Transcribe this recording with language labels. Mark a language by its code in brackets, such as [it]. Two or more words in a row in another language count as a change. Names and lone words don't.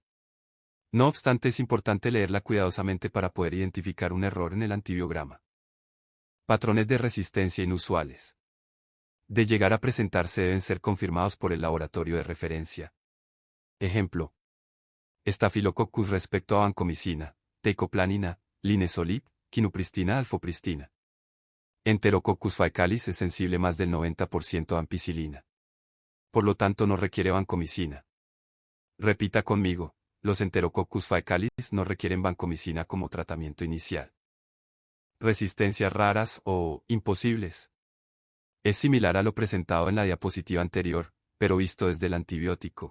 [es] No obstante, es importante leerla cuidadosamente para poder identificar un error en el antibiograma. Patrones de resistencia inusuales. De llegar a presentarse deben ser confirmados por el laboratorio de referencia. Ejemplo: Staphylococcus respecto a vancomicina, teicoplanina, linezolid, quinupristina, alfopristina. Enterococcus faecalis es sensible más del 90% a ampicilina. Por lo tanto no requiere vancomicina. Repita conmigo, los Enterococcus faecalis no requieren vancomicina como tratamiento inicial. Resistencias raras o imposibles. Es similar a lo presentado en la diapositiva anterior, pero visto desde el antibiótico.